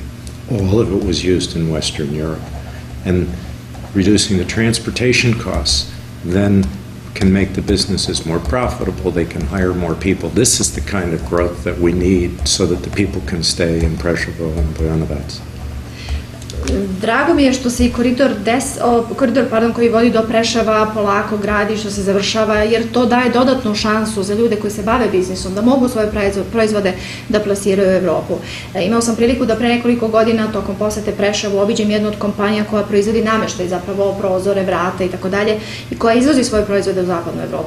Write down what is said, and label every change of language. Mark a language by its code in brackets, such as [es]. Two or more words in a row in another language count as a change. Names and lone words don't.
[en] All of it was used in Western Europe. And reducing the transportation costs then can make the businesses more profitable, they can hire more people. This is the kind of growth that we need so that the people can stay in Preševo and Bujanovac. [sr] Drago mi je što se i koridor koji vodi do Preševa polako gradi, što se završava, jer to daje dodatnu šansu za ljude koji se bave biznisom, da mogu svoje proizvode da plasiraju u Evropu. Imao sam priliku da pre nekoliko godina tokom posete Preševu obiđem jednu od kompanija koja proizvodi nameštaj, zapravo prozore, vrata i tako dalje, i koja izvozi svoje proizvode u zapadnu Evropu.